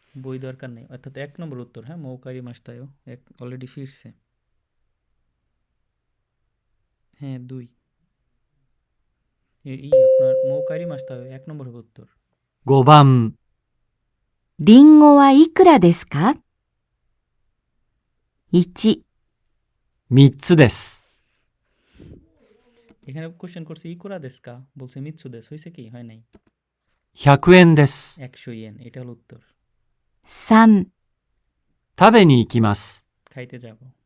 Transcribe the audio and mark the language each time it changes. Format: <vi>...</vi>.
<bn>বই দরকার নেই, অর্থাৎ 1 নম্বর উত্তর, হ্যাঁ?</bn> <ja>মৌ কারি মাসটাও</ja> <bn>অলরেডি ফিরছে। হ্যাঁ, 2। আপনার মৌকারি মাসতে হবে, 1 নম্বর হবে উত্তর।</bn> <ja>5番、リンゴはいくらですか ?1、 3つです。</ja> <bn>এখানে কোশ্চেন করছে</bn> <ja>ইকুরা দেস্কা,</ja> <bn>বলছে</bn> <ja>মিৎসু দেশ,</ja> <bn>হয়েছে কি? হয় নাই।</bn> <ja>100円です。</ja> <bn>100 ইয়েন, এটা হলো উত্তর।</bn> <ja>3、食べに行きます。</ja> <bn>খাইতে যাব।</bn>